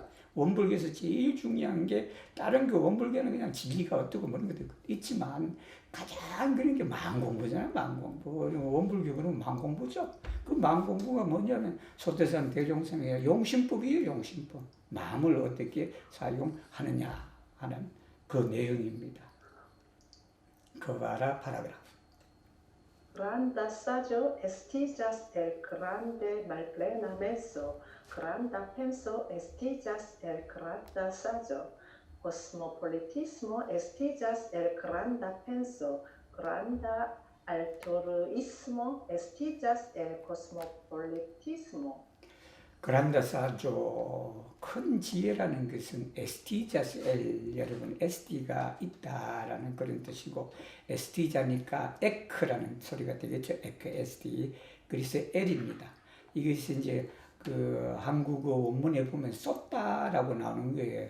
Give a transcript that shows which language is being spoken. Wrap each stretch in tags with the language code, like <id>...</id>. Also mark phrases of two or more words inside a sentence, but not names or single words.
<ko>원불교에서 제일 중요한 게 다른 그 원불교는 그냥 진리가 어떻고 그런 것도 있지만 가장 그런 게 마음공부잖아요. 마음공부. 원불교는 마음공부죠. 그 마음공부가 뭐냐면 소태산 대종성의 용신법이에요. 용신법. 마음을 어떻게 사용하느냐 하는 그 내용입니다. 그거라 파라그라프.</ko> <eo>Granda saĝo estiĝas el grande malplena menso, granda penso estiĝas el granda saĝo. Cosmopolitismo estiĝas el granda penso, granda altruismo estiĝas el cosmopolitismo. granda saĝo</eo> <ko>큰 지혜라는 것은</ko> <eo>estiĝas el</eo> <ko>여러분 에스티가 있다라는 그런 뜻이고 에스티자니까 에크라는 소리가 되겠죠.</ko> <eo>ek esti</eo> <ko>그래서 엘입니다. 이것이 이제 그 한국어 원문에 보면 쏟다라고 나오는 거예요.</ko>